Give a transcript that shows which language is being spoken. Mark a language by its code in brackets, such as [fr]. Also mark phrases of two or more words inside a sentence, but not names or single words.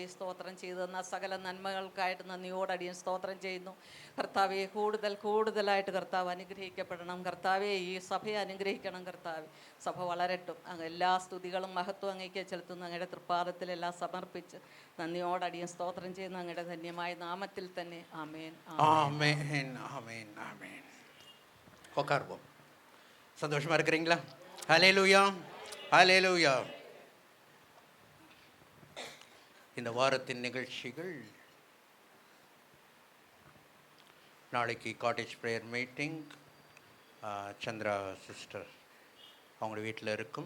[ml] സ്തോത്രം ചെയ്തു തന്ന സകല നന്മകൾക്കായിട്ട് നന്ദിയോടടിയും സ്തോത്രം ചെയ്യുന്നു കർത്താവെ. കൂടുതലായിട്ട് കർത്താവ് അനുഗ്രഹിക്കപ്പെടണം കർത്താവെ. ഈ സഭയെ അനുഗ്രഹിക്കണം കർത്താവെ. സഭ വളരട്ടും. അങ്ങ് എല്ലാ സ്തുതികളും മഹത്വം അങ്ങേക്ക് ചെലുത്തുന്ന അങ്ങയുടെ തൃപ്പാദത്തിലെല്ലാം സമർപ്പിച്ച് നന്ദിയോടടിയും സ്തോത്രം ചെയ്യുന്ന അങ്ങയുടെ ധന്യമായ നാമത്തിൽ തന്നെ ആമേൻ [ta] ஆமென் ஆமென் ஆமென். உட்காருவோம். சந்தோஷமா இருக்கிறீங்களா? ஹல்லேலூயா ஹல்லேலூயா. இந்த வாரத்தின் நிகழ்ச்சிகள் நாளைக்கு [en] cottage prayer meeting [ta] சந்திரா சிஸ்டர் அவங்க வீட்டில் இருக்கும்.